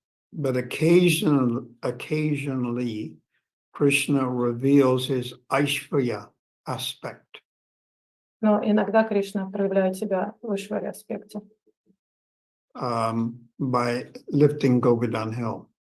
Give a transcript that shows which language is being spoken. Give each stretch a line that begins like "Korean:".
English: But occasionally Krishna reveals his Aishvarya aspect.
Russian: Но иногда Кришна проявляет себя в Ишваре аспекте.
English: By lifting Govardhan Hill.